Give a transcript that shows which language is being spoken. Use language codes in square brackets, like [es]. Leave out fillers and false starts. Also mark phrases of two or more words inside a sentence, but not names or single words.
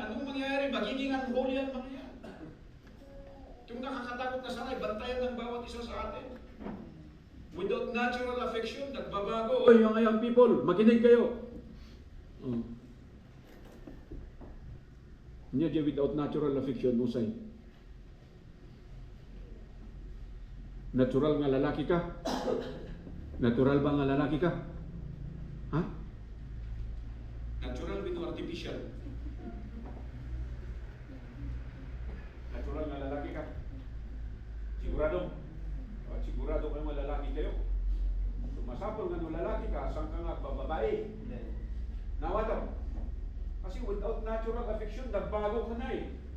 [tl] Anong mangyayari? Magiging unholy ang mga yan. Itong nakakatakot na sanay, bantayan ng bawat isa sa atin. [en] Without natural affection, [tl] nagbabago. Oy, mga [en] young people, [tl] makinig kayo. Hindi [en] without natural affection, [tl] musay. Natural nga lalaki ka? Natural ba nga lalaki ka? Ha? [en] Natural with artificial. [tl] Natural nga lalaki ka? Sigurado? Sigurado kayo mga lalaki kayo? Sumasapol nga ng lalaki ka, saan ka nga bababae? Nawa daw. Kasi [en] without natural affection, [tl] nagbago ka na eh.